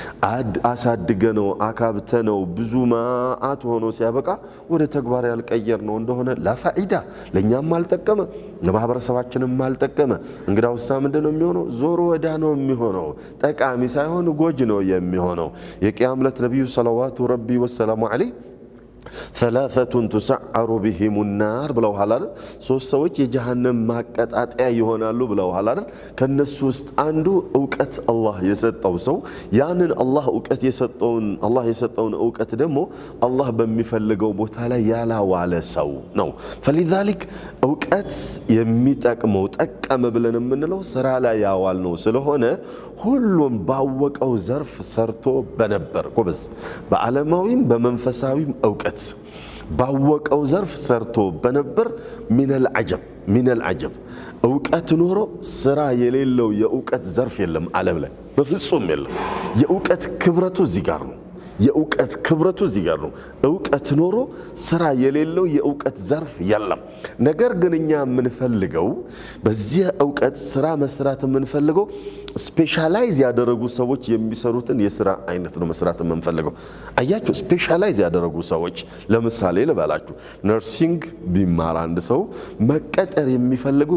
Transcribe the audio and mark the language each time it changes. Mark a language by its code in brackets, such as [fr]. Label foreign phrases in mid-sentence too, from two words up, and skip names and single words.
[am] አሳድገነው አካብተነው ብዙ ማአት ሆኖ ሲያበቃ ወደ ተግባር ያልቀየር ነው እንደሆነ ለፋኢዳ ለኛም አልጠቀመ ለማህበረሰባችንም አልጠቀመ እንግዳውሳ ምንድነው የሚሆነው ዞሮ ወዳ ነው የሚሆነው ጠቃሚ ሳይሆን ጎጅ ነው የሚሆነው የቂያም ዕለት ነብዩ [ar] صلوات ربي وسلامه عليه ثلاثه تسعر بهم النار [am] ብለው ሐላል ሶስት ሰዎች የጀሃነም ማቀጣጣያ ይሆናሉ ብለው ሐላል ከነሱ ውስጥ አንዱ ዕውቀት አላህ የሰጠው ሰው ያንን አላህ የሰጠውን ዕውቀት ደግሞ አላህ በሚፈልገው ቦታ ላይ ያላዋለ ሰው ነው فلذلك ዕውቀት የሚጠቅመው ጠቀመ ብለን የምንለው ስራ ላይ ያዋል ነው ስለሆነ ሁሉም ባወቀው ዘርፍ ሰርቶ በነበር ጎበዝ በዓለማዊም በመንፈሳዊም ዕውቀት ባወቀው ዘርፍ ሰርቶ በነበር [ar] من العجب [am] ዕውቀት ኖሮ ስራ የሌለው የዕውቀት ዘርፍ የለም ዓለም ላይ በፍጹም የለም የዕውቀት ክብረቱ እዚህ ጋር ነው የእውቀት ክብረቱ እዚህ ጋር ነው እውቀት ኖሮ ስራ የሌለው የእውቀት ዘርፍ የለም ነገር ግን እኛ የምንፈልገው በዚህ እውቀት ስራ መስራት የምንፈልገው ስፔሻላይዝ ያደረጉ ሰዎች የሚሰሩትን የስራ አይነት ነው መስራት የምንፈልገው አያችሁ ስፔሻላይዝ ያደረጉ ሰዎች ለምሳሌ ልበላችሁ ነርሲንግ ቢማር አንድ ሰው መቀጠር የሚፈልገው